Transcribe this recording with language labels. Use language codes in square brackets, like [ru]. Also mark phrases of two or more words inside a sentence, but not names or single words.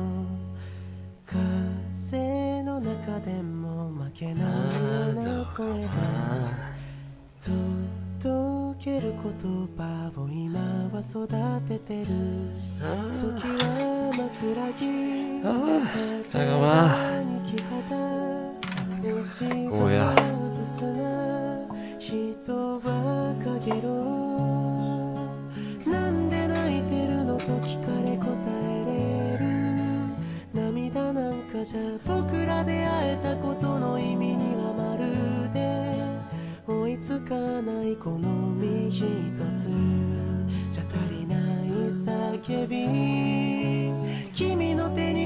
[ja] 風の中でも負けないような声が届ける言葉を今は育ててる時は枕木 [yue] 就係咁啦，攰啊！ [ja] 人はかげろなんで泣いてるのと聞かれ答えれる涙なんかじゃ僕ら出会えたことの意味にはまるで追いつかないこの身一つじゃ足りない叫び君の手